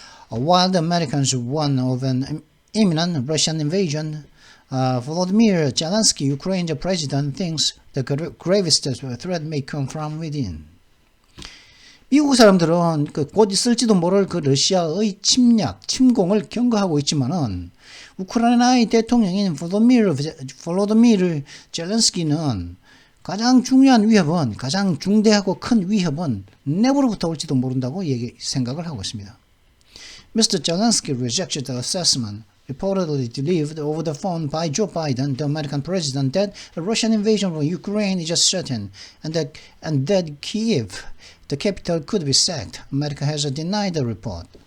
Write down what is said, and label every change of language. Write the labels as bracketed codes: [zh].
[en] While the Americans warn of an imminent Russian invasion, Volodymyr Zelensky, Ukraine's president, thinks the gravest threat may come from within. [ko] 미국 사람들은 곧 있을지도 모를 그 러시아의 침공을 경고하고 있지만은 우크라이나의 대통령인 볼로디미르 젤렌스키는 가장 중요한 위협은, 가장 중대하고 큰 위협은 내부로부터 올지도 모른다고 생각을 하고 있습니다. [en] Mr. Zelensky rejected the assessment reportedly delivered over the phone by Joe Biden, the American president, that a Russian invasion of Ukraine is certain and that Kyiv, the capital, could be sacked. America has denied the report.